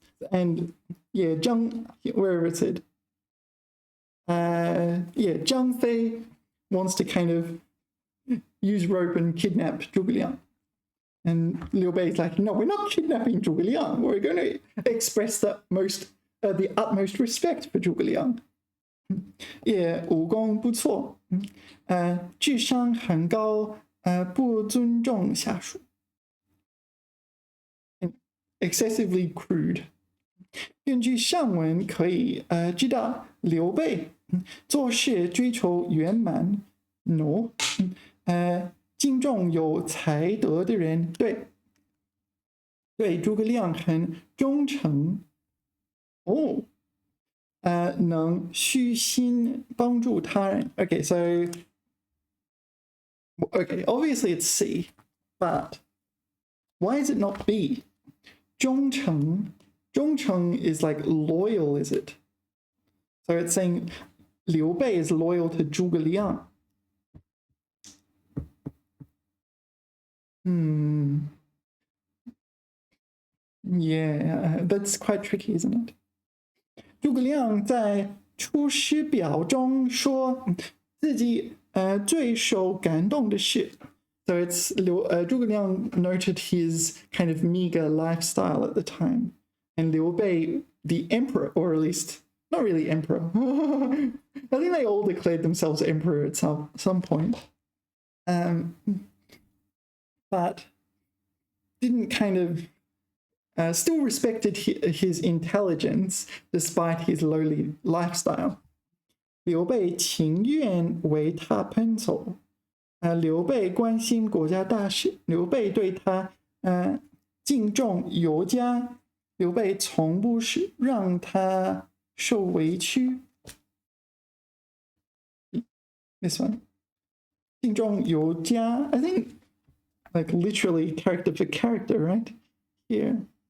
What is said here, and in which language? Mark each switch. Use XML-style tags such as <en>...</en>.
<en>And yeah, wherever it's at. Yeah, Zhang Fei wants to kind of use rope and kidnap 诸葛亮. And Liu Bei is like, no, we're not kidnapping 诸葛亮. We're going to express the utmost respect for 诸葛亮.</en> <zh>Yeah, 武功不错，智商很高，不尊重下属。</zh> <en>Excessively crude.</en> <zh>根据上文可以知道，刘备做事追求圆满，no，敬重有才德的人，对诸葛亮很忠诚。哦，能虚心帮助他人。</zh> <en>Okay, so obviously it's C, but why is it not B? 忠诚is like loyal, is it? So it's saying Liu Bei is loyal to 诸葛亮。 Yeah, that's quite tricky, isn't it?</en> <zh>诸葛亮在《出师表》中说自己最受感动的事。</zh> <en>So it's 诸葛亮 noted his kind of meager lifestyle at the time, and Liu Bei, the emperor, or at least not really emperor. I think they all declared themselves emperor at some point, but didn't kind of. Still respected his intelligence despite his lowly lifestyle.</en> <zh>刘备情愿为他奔走，刘备关心国家大事，刘备对他敬重有加，刘备从不是让他受委屈。</zh> <en>This one.</en> <zh>敬重有加</zh> <en>I think like literally character for character, right? Here.</en>